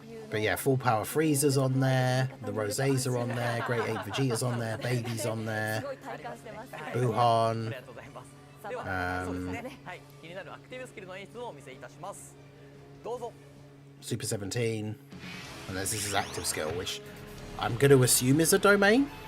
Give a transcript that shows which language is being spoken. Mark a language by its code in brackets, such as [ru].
[en] But yeah, full power Frieza's on there, the Rosés are on there, Great 8 Vegeta's on there, Baby's on there, Buhan. [ja] ありがとうございます。では、そうですね。はい、気になるアクティブスキルの演出をお見せいたします。どうぞ。 [en] Super 17, and there's this is active skill, which I'm going to assume is a domain.